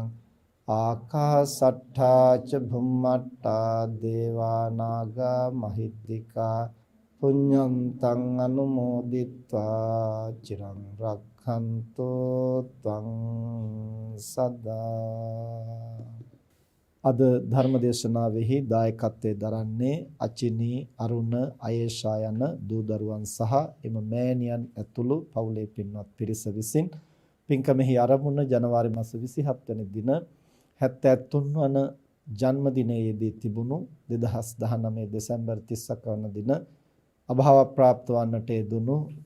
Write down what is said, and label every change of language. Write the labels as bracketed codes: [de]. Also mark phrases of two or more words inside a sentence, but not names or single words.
[pi] ආකාසට්ඨා ච භුම්මට්ඨා දේවා නාග මහිද්దికා පුඤ්ඤන්තං අනුමෝදිත්වා චිරං රක්ඛන්තු ත්වං සදා. [si] අද ධර්මදේශනාවෙහි දායකත්වයේ දරන්නේ අචිනි, අරුණ, අයේෂා යන දූ දරුවන් සහ එම මෑණියන් ඇතුළු පවුලේ පින්වත් පිරිස විසින් පින්කමෙහි ආරම්භන ජනවාරි මාස 27 වෙනි දින 73 වන ජන්මදිනයේදී තිබුණු 2019 දෙසැම්බර් 30 වන දින අභාව ප්‍රාප්ත වන්නට යෙදුණු